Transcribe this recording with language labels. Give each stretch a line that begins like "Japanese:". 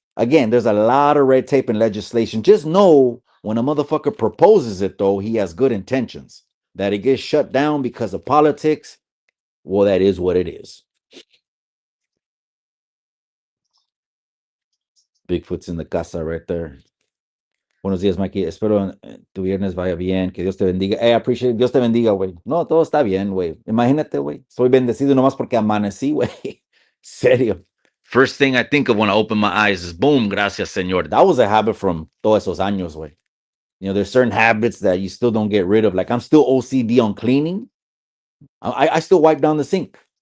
English: Again, there's a lot of red tape and legislation. Just know when a motherfucker proposes it, though, he has good intentions. That it gets shut down because of politics, well, that is what it is. Bigfoot's in the casa right there.
Spanish: Buenos días, Mikey. Espero tu viernes vaya bien. Que Dios te bendiga.
English: I appreciate it.
Spanish: Dios te bendiga, güey. No, todo está bien, güey. Imagínate, güey. Soy bendecido nomás porque amanecí, güey. Serio.
English: First thing I think of when I open my eyes is boom,
Spanish: gracias, señor.
English: That was a habit from
Spanish: todos esos años, güey.
English: There's certain habits that you still don't get rid of. Like I'm still OCD on cleaning. I still wipe down the sink.